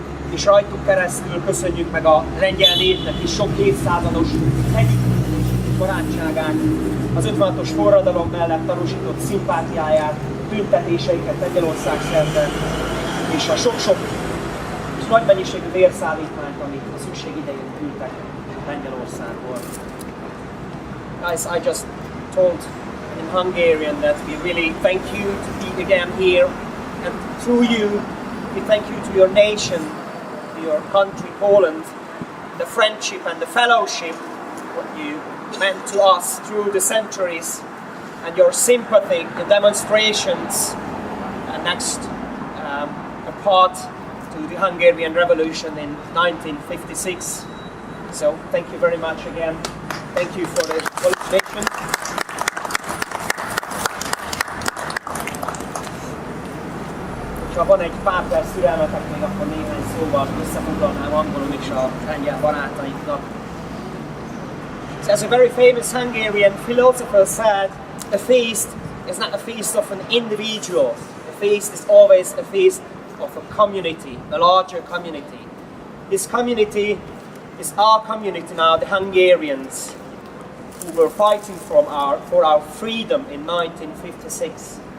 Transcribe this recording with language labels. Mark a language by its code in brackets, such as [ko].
[hu] És rajtuk keresztül köszönjük meg a lengyel népnek is sok évszázados együttműködés barátságát, az 56-os forradalom mellett tanúsított szimpátiáját, tüntetéseiket Lengyelország szerte, és a sok-sok és nagy mennyiségű vérszállítmányt, amit a szükség idején küldtek Lengyelországból. [en] Guys, I just told in Hungarian that we really thank you to be again here, and through you, we thank you to your nation, to your country, Poland, the friendship and the fellowship what you meant to us through the centuries, and your sympathy, the demonstrations, and next a part to the Hungarian Revolution in 1956. So thank you very much again. Thank you for the qualification. [hu] Ha van egy pár perc türelmetek még, akkor néhány szóval összefoglalnám angolul is a lengyel barátainknak. [en] So as a very famous Hungarian philosopher said, a feast is not a feast of an individual. A feast is always a feast of a community, a larger community. This community is our community now, the Hungarians, who were fighting for our freedom in 1956.